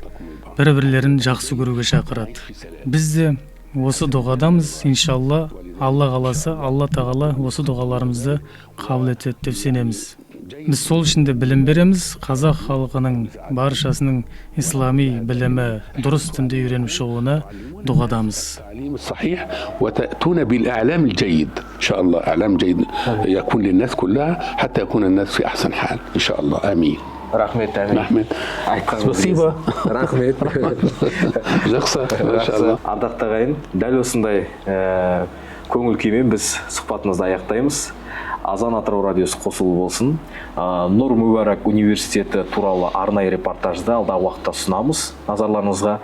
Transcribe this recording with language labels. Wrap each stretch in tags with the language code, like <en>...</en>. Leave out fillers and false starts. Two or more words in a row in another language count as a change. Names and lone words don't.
<kk>Бір-бірлерін жақсы көруге шақырады. Біз де осы дұғадамыз, иншалла, Алла қаласа, Алла тағала осы дұғаларымызды қабыл етеді деп сенеміз. Біз сол үшін де білім береміз. Қазақ халқының баршасының ислами білімі дұрыс дінде үйреніп шығуына дұғадамыз.</kk> <ar>صحيح وتأتون بالإعلام الجيد إن شاء الله. إعلام جيد يكون للناس كلها حتى يكون الناس في أحسن حال إن شاء الله. آمين.</ar> <kk>Рахмет, Рахмет. Спасибо. Рахмет. Жақсы. Иншалла. Ардақты ағайын, дәл осындай көңіл күймен біз сұхбатымызды аяқтаймыз. Азан Атырау радиосы қосулы болсын. Нұр Мүбәрак университеті туралы арнайы репортажды алдағы уақытта ұсынамыз назарларыңызға.</kk>